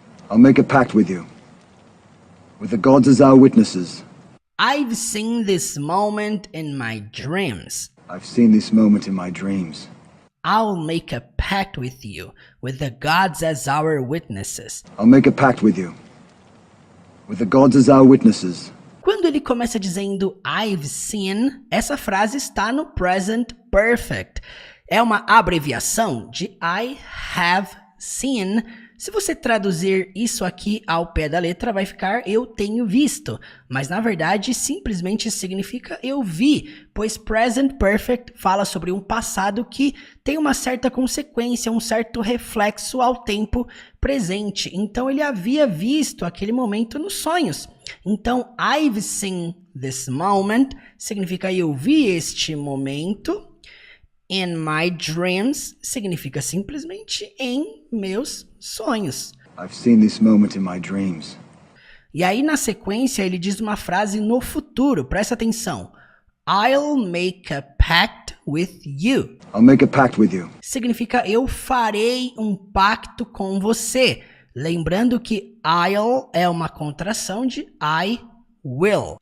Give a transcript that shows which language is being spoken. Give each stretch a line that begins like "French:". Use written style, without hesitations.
English: I'll make a pact with you. With the gods as our witnesses. I've seen this moment in my dreams. I've seen this moment in my dreams. I'll make a pact with you, with the gods as our witnesses. I'll make a pact with you. With the gods as our witnesses.
Portuguese: Quando ele começa dizendo
English: I've seen,
Portuguese: essa frase está no present perfect. É uma abreviação de
English: I have seen.
Portuguese: Se você traduzir isso aqui ao pé da letra, vai ficar eu tenho visto. Mas na verdade, simplesmente significa eu vi, pois present perfect fala sobre um passado que tem uma certa consequência, um certo reflexo ao tempo presente. Então ele havia visto aquele momento nos sonhos. Então,
English: I've seen this moment
Portuguese: significa eu vi este momento.
English: In my dreams
Portuguese: significa simplesmente em meus sonhos.
English: I've seen this moment in my dreams.
Portuguese: E aí na sequência ele diz uma frase no futuro, presta atenção.
English: I'll make a pact with you. I'll make a pact with you.
Portuguese: Significa eu farei um pacto com você. Lembrando que I'll é uma contração de I will.